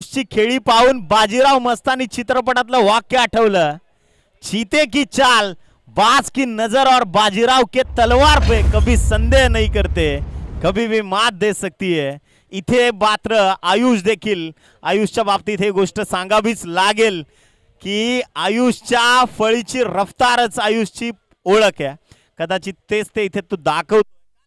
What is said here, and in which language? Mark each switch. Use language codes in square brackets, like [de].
[mr] खेळी पाहून बाजीराव मस्तानी चित्रपटातलं वाक्य आठवलं. [hi] चीते की चाल बाज की नजर और बाजीराव के तलवार पे कभी संदेह नहीं करते कभी भी मात दे सकती है. [mr] इथे मात्र आयुष देखील आयुषच्या बाबतीत हे गोष्ट सांगावीच लागेल की आयुषच्या फळीची रफ्तारच आयुषची ओळख आहे. कदाचित तेच ते इथे तो दाखवतो.